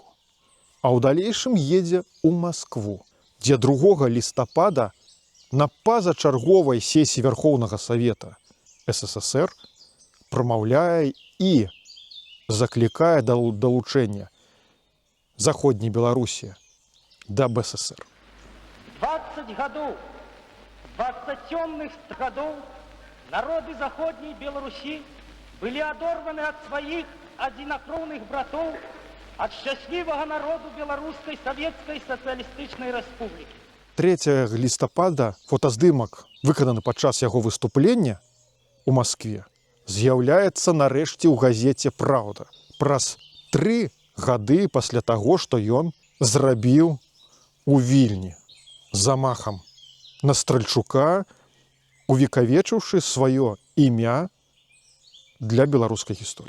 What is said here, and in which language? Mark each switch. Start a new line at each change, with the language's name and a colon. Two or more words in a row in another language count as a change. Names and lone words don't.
Belarusian: А ў далейшым едзе ў Маскву, дзе 2 лістапада на пазачарговай сесіі Вярхоўнага Савета СССР прамаўляе і заклікае да далучэння заходняй Беларусі да БССР.
Russian: 20 годов, 20 темных годов народы Заходней Беларуси были оторваны от своих одинокровных братов, от счастливого народу Белорусской Советской Социалистической Республики.
Belarusian: 3 лістапада фотаздымак, выкананы падчас яго выступлення у Маскве, з'яўляецца нарэшце ў газеце «Праўда» праз 3 гады пасля таго, што ён зрабіў у Вільні замахам на Стральчука, увекавечыўшы сваё імя для беларускай гісторыі.